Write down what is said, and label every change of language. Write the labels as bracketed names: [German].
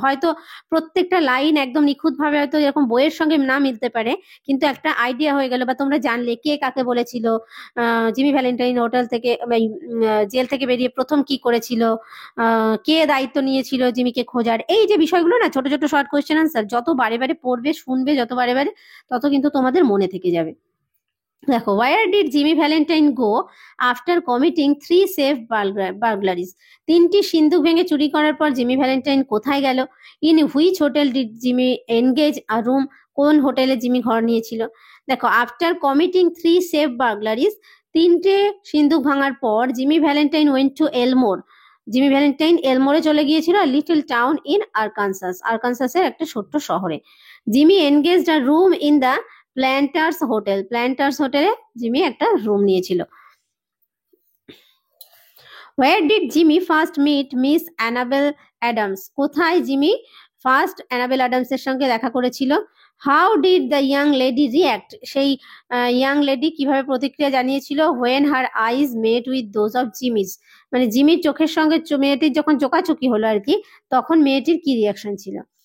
[Bangla] হয়তো প্রত্যেকটা লাইন একদম নিখুঁতভাবে হয়তো এরকম বইয়ের সঙ্গে না মিলতে পারে, কিন্তু একটা আইডিয়া হয়ে গেল, বা তোমরা জানলে কে কাকে বলেছিল, জিমি ভ্যালেন্টাইন হোটেল থেকে জেল থেকে বেরিয়ে প্রথম কি করেছিল, কে দায়িত্ব নিয়েছিল জিমিকে খোঁজার, এই যে বিষয়গুলো না, ছোট ছোট শর্ট কোয়েশ্চেন আনসার যত বারে বারে পড়বে শুনবে, যত বারে বারে তত কিন্তু তোমাদের মনে থেকে যাবে। [English] দেখো, where did Jimmy Valentine go after committing 3 safe burglaries? [Bangla] 3টি সিন্ধুক ভেঙে চুরি করার পর জিমি ভ্যালেন্টাইন কোথায় গেল? [English] In which hotel did Jimmy engage a room? [Bangla] কোন হোটেলে জিমি ঘর নিয়েছিল? দেখো, [English] after committing 3 safe burglaries, [Bangla] 3টে সিন্ধুক ভাঙার পর [English] Jimmy Valentine went to Elmore, [Bangla] Jimmy Valentine এলমোরে চলে গিয়েছিল, [English] little town in আরকানসাসের [Bangla] একটা ছোট্ট শহরে। [English] Jimmy engaged a room in the Planters হোটেলে [Bangla] জিমি একটা রুম নিয়েছিল। [English] Where did Jimmy first meet Miss Annabel Adams? [Bangla] কোথায় জিমি ফার্স্ট অ্যানাবেল অ্যাডামসের সঙ্গে দেখা করেছিল? [English] how did the young lady react, [Bangla] সেই ইয়াং লেডি কিভাবে প্রতিক্রিয়া জানিয়েছিল? [English] when her eyes met with those of Jimmy's, [Bangla] মানে জিমির চোখের সঙ্গে মেয়েটির যখন চোকাচুকি হলো আর কি, তখন মেয়েটির কি রিয়াকশন ছিল?